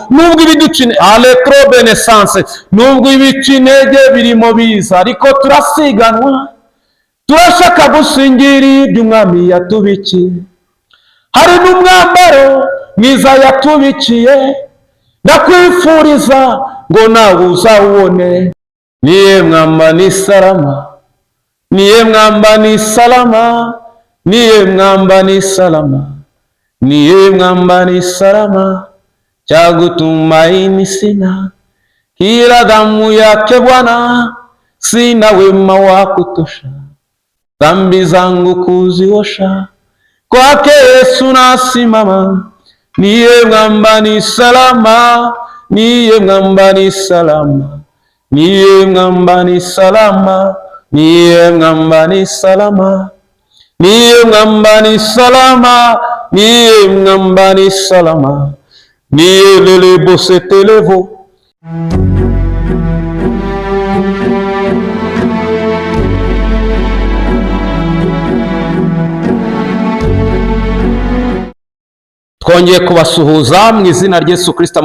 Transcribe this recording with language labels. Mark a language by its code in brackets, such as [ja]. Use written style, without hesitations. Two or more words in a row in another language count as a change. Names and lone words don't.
[rw] Nubwo ibiducine aletrobenesanse, nubwo ibicinege birimo biza, ariko turasiganwa, turashaka gusingira ibyo umwami yatubikiye. Hari n'umwambaro mwiza yatubikiye, ndakwifuriza ngo nawe uzawubone. [sw] Niye mwamba ni salama, niye mwamba ni salama, niye mwamba ni salama, niye mwamba ni salama, cha kutumaini sina, kila damu yake Bwana, sina wema wa kutosha, dhambi zangu kuziosha, kwake Yesu nasimama. Niye mwamba ni salama, niye mwamba ni salama, niye mwamba ni salama, niye mwamba ni salama, niye mwamba ni salama, niye mwamba ni salama, niye lelebo setelevo. [rw] Twongeye kubasuhuza mu izina rya Yesu Kristo.